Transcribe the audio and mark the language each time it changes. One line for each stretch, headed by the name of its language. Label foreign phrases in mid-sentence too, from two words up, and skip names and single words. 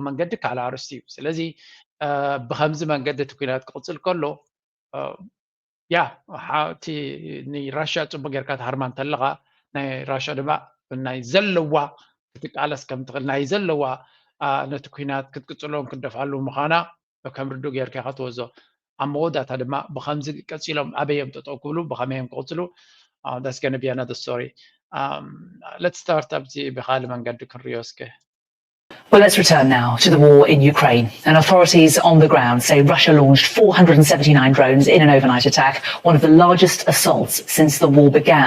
Tigrinya: መንገዲ ካልእ ኣርስቲ እዩ ስለዚ ብከምዚ መንገዲ እቲ ኩናት ክቕፅል ከሎ ያ እቲ ንራሽያ ፅቡቅ ጌርካ ትሃርማ እንተለኻ ናይ ራሽያ ድማ ናይ ዘለዋ ክትቃለስ ከም ትኽእል ናይ ዘለዋ ነቲ ኩናት ክትቅፅሎም ክደፍኣሉ ምዃና ከም ርዱእ ጌርካ ኢኻ ትወዞ ኣብ መወዳእታ ድማ ብከምዚ ቀፂሎም ኣበዮም ጠጠው ክብሉ ብኸመዮም ክቕፅሉ
English: that's going to be another story. Let's start up the Bihal Mangad Kurioske. Well, let's return now to the war in Ukraine. And authorities on the ground say Russia launched 479 drones in an overnight attack, one of the largest assaults since the war began.